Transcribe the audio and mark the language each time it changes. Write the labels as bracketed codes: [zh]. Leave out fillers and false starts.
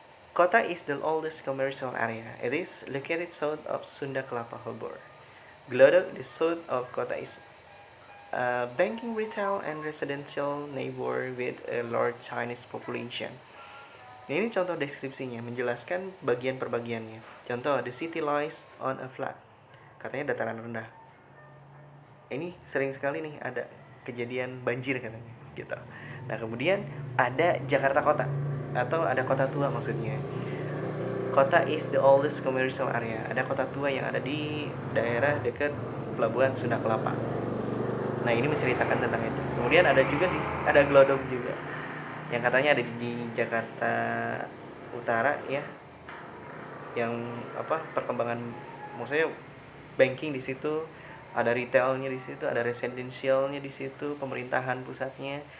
[en] Kota is the oldest commercial area. It is located south of Sunda Kelapa Harbor. Glodok, the south of Kota, is a banking, retail, and residential neighbor with a large Chinese population. [id] Ini contoh deskripsinya, menjelaskan bagian perbagiannya. Contoh, [en] the city lies on a flat. [id] Katanya dataran rendah. Ini sering sekali nih ada kejadian banjir katanya, gitu. Nah, kemudian ada Jakarta Kota atau ada kota tua maksudnya. [en] Kota is the oldest commercial area. [id] Ada kota tua yang ada di daerah dekat pelabuhan Sunda Kelapa. Nah, ini menceritakan tentang itu. Kemudian ada juga ada Glodok juga, yang katanya ada di Jakarta Utara ya, yang perkembangan maksudnya banking di situ, ada retailnya di situ, ada residensialnya di situ, pemerintahan pusatnya.